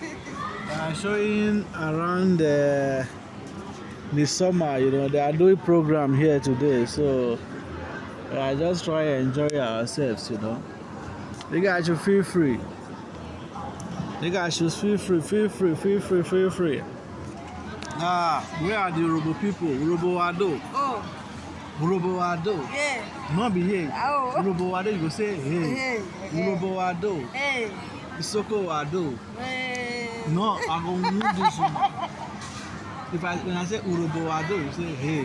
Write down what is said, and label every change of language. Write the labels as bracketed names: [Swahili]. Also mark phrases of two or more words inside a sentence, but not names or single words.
[English] We are showing around the summer, you know. They are doing program here today, so we are just trying to enjoy ourselves, you know. You guys should feel free. You guys should feel free. Where are the Urhobo people? Urhobo Ado. Oh. Urhobo Ado. Yeah. Not be here. Oh. Urhobo Ado, you go say hey. Hey. Urhobo Ado. Hey. Isoko Ado. Hey. No, I'm going to do this one. When I say Urhobo Ado, you say hey.